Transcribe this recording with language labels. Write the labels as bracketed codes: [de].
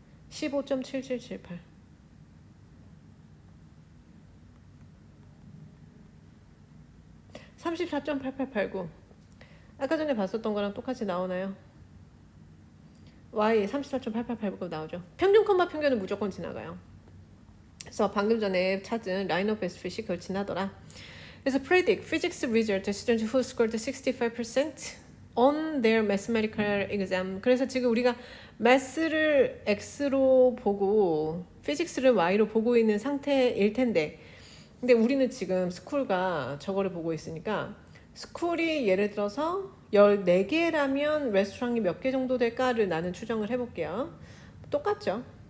[ko] 15.7778 34.8889 아까 전에 봤었던 거랑 똑같이 나오나요? Y 34.8889 나오죠. 평균 콤마 평균은 무조건 지나가요. 그래서 방금 전에 찾은 라인 오브 베스트 핏이 그걸 지나더라. 그래서 [en] predict physics result student who scored 65% on their mathematical exam. [ko] 그래서 지금 우리가 math를 x로 보고 physics를 y로 보고 있는 상태일 텐데 근데 우리는 지금 스쿨과 저거를 보고 있으니까 스쿨이 예를 들어서 14개라면 레스토랑이 몇 개 정도 될까를 나는 추정을 해볼게요. 똑같죠.